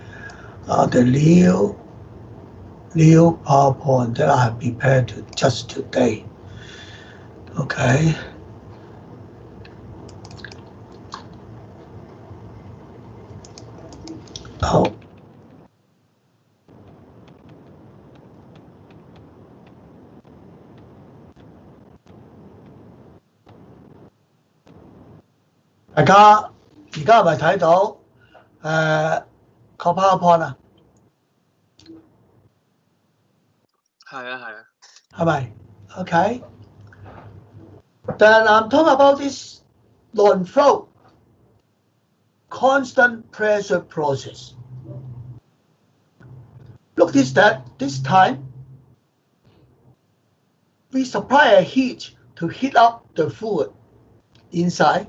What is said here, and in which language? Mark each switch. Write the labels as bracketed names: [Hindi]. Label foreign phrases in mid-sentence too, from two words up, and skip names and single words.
[English] new PowerPoint that I have prepared just today. [Cantonese] Okay. 好。大家而家係咪睇到個 PowerPoint 啊？係啊。係咪 [English] ？OK。Then I'm talking about this non-flow constant pressure process. Notice that this time we supply a heat to heat up the fluid inside.